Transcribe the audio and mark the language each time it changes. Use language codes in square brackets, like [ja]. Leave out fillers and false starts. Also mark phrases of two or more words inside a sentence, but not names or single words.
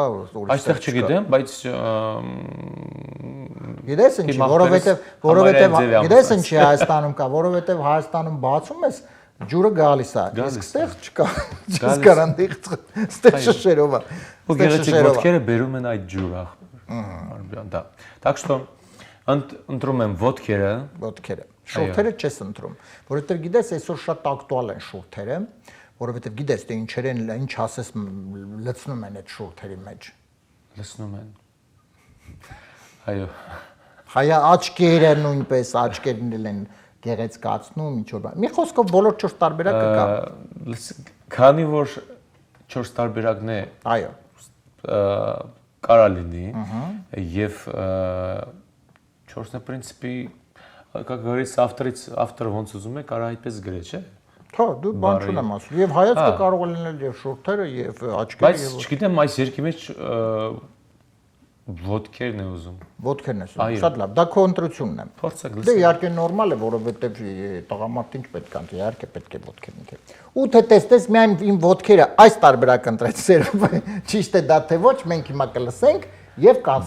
[hy] այստեղ չգիտեմ, բայց գիտես ինչի, որովհետև գիտես ինչի Հայաստանում կա, որովհետև Հայաստանում բացում ես ջուրը գալիս է, իսկ ստեղ չկա, չես կարանդիղ, ստեղ շշերով է։ Ու գեղեցիկ ոտքերը բերում են այդ ջուրը։ Да. [ru] Так что [hy] ընտրում եմ ոտքերը։ Շորթերը չես ընտրում, որովհետև գիտես այսօր շատ ակտուալ են շորթերը, որովհետև գիտես թե ինչեր են, ինչ ասես լցնում են այդ շորթերի մեջ։ Լցնում են։ Այո։ Հայա աչքերը նույնպես աչքերն են գեղեցկացնում, ինչ որ բան։ Մի խոսքով բոլոր 4 տարբերակը կա։ Քանի որ 4 տարբերակն է, այո, կարա լինի եւ 4-ը [ru] принципе, как говорится, [hy] авторը ոնց ուզում է, կարա այդպես գրե, չէ՞։ Հա, դու բան չունեմ ասում։ Եվ հայացքը կարող է լինել եւ շորթերը եւ աչքերը եւ Բայց չգիտեմ այս երկի մեջ ոտքերն է ուզում։ Ոտքերն է ուզում։ Շատ լավ, դա քո ընտրությունն է։ Փորձեք լսել։ Դե իհարկե նորմալ է, որովհետեւ տղամարդին չպետք է ընտրի, իհարկե պետք է ոտքերն ընտրի։ Ու թե տեսնես միայն իմ ոտքերը այս տարբերակ ընտրեցեր, ճիշտ է դա թե ոչ, մենք հիմա կլսենք եւ կանցնենք։